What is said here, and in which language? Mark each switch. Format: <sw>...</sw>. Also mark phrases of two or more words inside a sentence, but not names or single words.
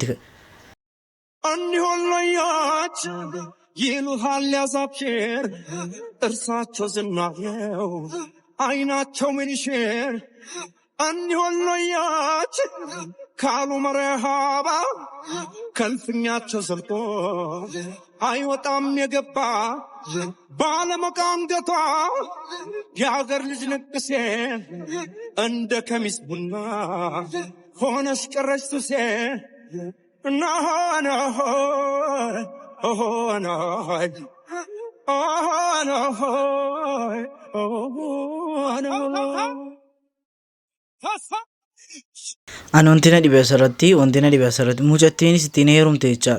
<am>አንዲ ሆሎያች ይሉሃል ያዛብሽር እርሳቸው ዝናለው አይናቸው ምንሽር አንዲ ሆሎያች ካሉ መረሃባ ከልፍኛቸው ዘልቆ አይወጣም የገባ ባለመቃንገቷ የሀገር ልጅ ንቅሴ እንደ ከሚስ ቡና ሆነሽ ቀረሽ ሱሴ</am> <om>An wantina dhibe asirratti mucattiin sittiin heerumte jechaadha.</om>